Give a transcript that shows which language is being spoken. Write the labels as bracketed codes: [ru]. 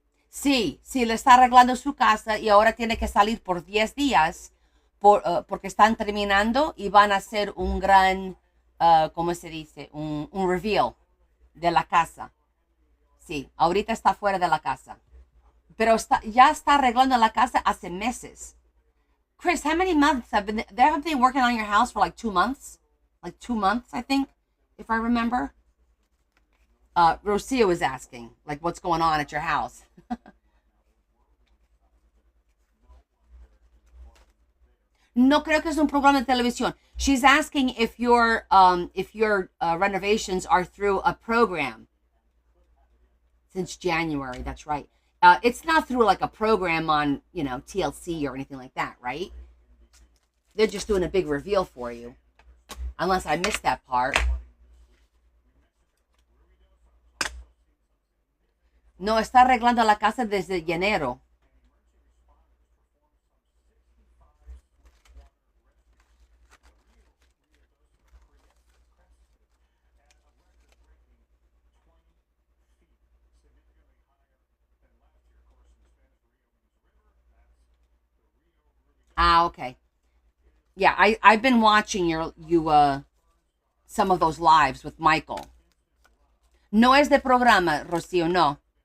[es] Sí, sí, le está arreglando su casa y ahora tiene que salir por 10 días porque están terminando y van a hacer un gran, ¿cómo se dice? Un reveal de la casa. Sí, ahorita está fuera de la casa. Pero ya está arreglando la casa hace meses. [en] Chris, how many months they haven't been working on your house for like 2 months? Like 2 months, I think, if I remember. Rocio was asking, like, what's going on at your house? [es] No creo que es un programa de televisión. [en] She's asking if your renovations are through a program since January. That's right. It's not through like a program on TLC or anything like that, right? They're just doing a big reveal for you, unless I missed that part. [es] No, está arreglando la casa desde enero. [en] Ah, okay. Yeah, I've been watching some of those lives with Michael. [es] No es de programa, Rocío, no.